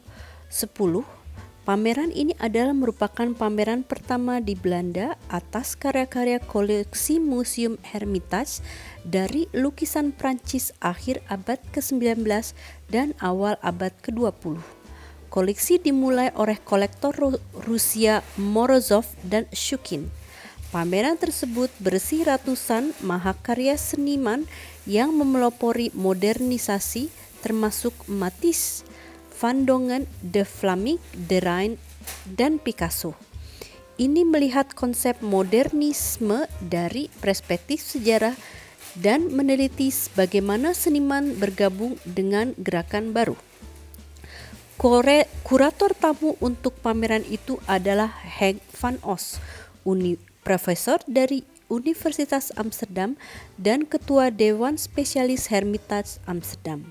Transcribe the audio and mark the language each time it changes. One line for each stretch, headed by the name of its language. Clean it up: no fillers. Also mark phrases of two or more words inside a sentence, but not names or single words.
Indonesian: Pameran ini adalah merupakan pameran pertama di Belanda atas karya-karya koleksi Museum Hermitage dari lukisan Prancis akhir abad ke-19 dan awal abad ke-20. Koleksi dimulai oleh kolektor Rusia Morozov dan Shukin. Pameran tersebut berisi ratusan mahakarya seniman yang memelopori modernisasi, termasuk Matisse, Van Dongen, De Vlaminck, De Rijn, dan Picasso. Ini melihat konsep modernisme dari perspektif sejarah dan meneliti bagaimana seniman bergabung dengan gerakan baru. Kurator tamu untuk pameran itu adalah Henk van Os, profesor dari Universitas Amsterdam dan ketua Dewan Spesialis Hermitage Amsterdam.